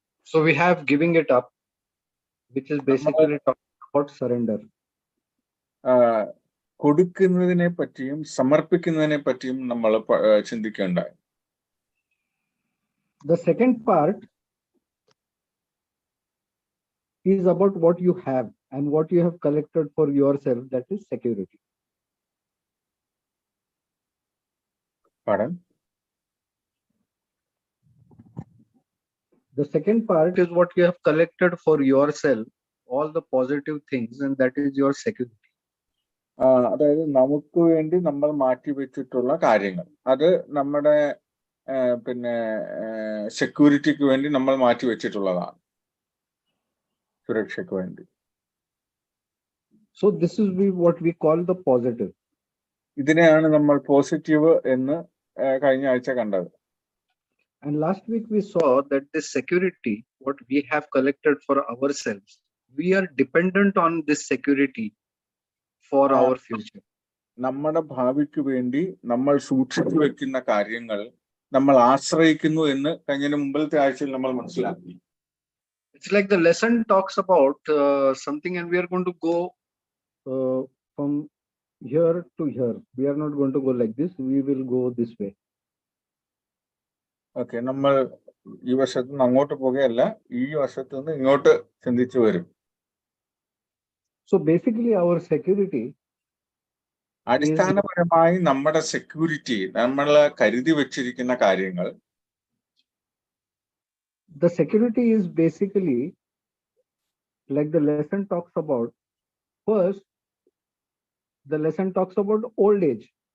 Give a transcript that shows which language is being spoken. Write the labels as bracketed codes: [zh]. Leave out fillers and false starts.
[en] So we have giving it up, which is basically talking about surrender. [ml] കൊടുക്കുന്നതിനെ പറ്റിയും സമർപ്പിക്കുന്നതിനെ പറ്റിയും നമ്മൾ ചിന്തിക്കുകയുണ്ടായി. [en] The second part is about what you have and what you have collected for yourself, that is security. Pardon? The second part is what you have collected for yourself, all the positive things, and that is your security. [ml] അതായത് നമുക്ക് വേണ്ടി നമ്മൾ മാറ്റിവെച്ചിട്ടുള്ള കാര്യങ്ങൾ, അത് നമ്മുടെ പിന്നെ സെക്യൂരിറ്റിക്ക് വേണ്ടി നമ്മൾ മാറ്റിവെച്ചിട്ടുള്ളതാണ്, സുരക്ഷയ്ക്ക് വേണ്ടി. [en] So this is what we call the positive. [ml] ഇതിനെയാണ് നമ്മൾ പോസിറ്റീവ് എന്ന് കഴിഞ്ഞ ആഴ്ച കണ്ടത്. [en] And last week we saw that this security, what we have collected for ourselves, we are dependent on this security for our future. [ml] നമ്മുടെ ഭാവിക്ക് വേണ്ടി നമ്മൾ സൂക്ഷിച്ചു വെക്കുന്ന കാര്യങ്ങൾ നമ്മൾ ആശ്രയിക്കുന്നു എന്ന് കഴിഞ്ഞ മുമ്പിലത്തെ ആഴ്ചയിൽ നമ്മൾ മനസ്സിലാക്കി. [en] It's like the lesson talks about something, and we are going to go from here to here. We are not going to go like this. We will go this way. [ml] Okay, നമ്മൾ ഈ വശത്ത് നിന്ന് അങ്ങോട്ട് പോകുകയല്ല, ഈ വശത്ത് നിന്ന് ഇങ്ങോട്ട് ചിന്തിച്ചു വരും. [en] So basically our security, [ml] അടിസ്ഥാനപരമായി നമ്മുടെ സെക്യൂരിറ്റി, നമ്മൾ കരുതി വെച്ചിരിക്കുന്ന കാര്യങ്ങൾ, [en] the security is basically like the lesson talks about. First, the lesson talks about old age.